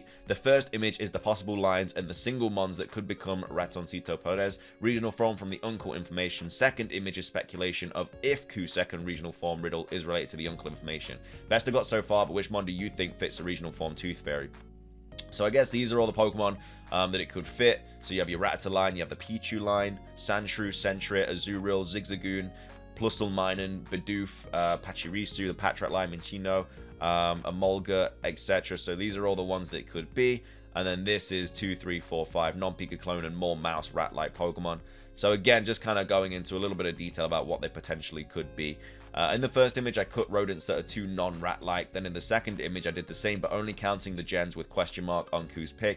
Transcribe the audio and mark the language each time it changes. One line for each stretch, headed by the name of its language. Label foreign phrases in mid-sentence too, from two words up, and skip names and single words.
English: The first image is the possible lines and the single mons that could become Ratoncito Perez. Regional form from the Uncle information. Second image is speculation of if Q's second regional form riddle is related to the Uncle information. Best I got so far, but which mon do you think fits a regional form Tooth Fairy? So I guess these are all the Pokemon that it could fit. So you have your Rattata line, you have the Pichu line, Sandshrew, Sentret, Azurill, Zigzagoon, Plusle Minun, Bidoof, Pachirisu, the Patrat line, Minchino, Emolga, etc. So these are all the ones that it could be. And then this is 2, 3, 4, 5 non-Pika clone and more mouse rat-like Pokemon. So again, just kind of going into a little bit of detail about what they potentially could be. In the first image, I cut rodents that are 2 non-rat-like. Then in the second image, I did the same, but only counting the gens with question mark on Q's pick.